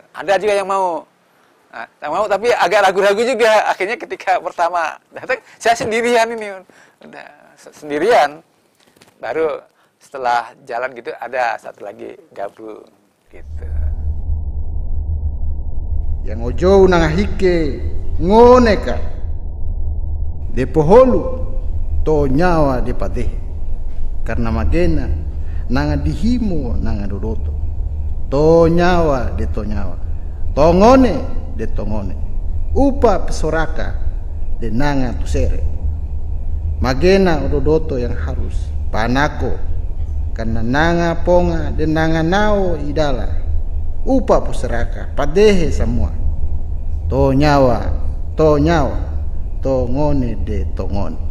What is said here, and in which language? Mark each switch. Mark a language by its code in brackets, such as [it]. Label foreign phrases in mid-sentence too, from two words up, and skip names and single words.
[id] Ada juga yang mau, yang mau tapi agak ragu-ragu juga. Akhirnya ketika pertama datang, saya sendirian ini, udah sendirian. Baru setelah jalan gitu ada satu lagi gabung gitu. [tft] yang ojo nanga hike ngone ka de poholu to nyawa de padehe karena magena nanga dihimu nanga dodoto to nyawa de to nyawa to ngone de to ngone upa pesoraka de nanga tusere magena dodoto yang harus panako karena nanga ponga de nanga nao idala upa pesoraka padehe semua to nyawa to ngone de to ngone.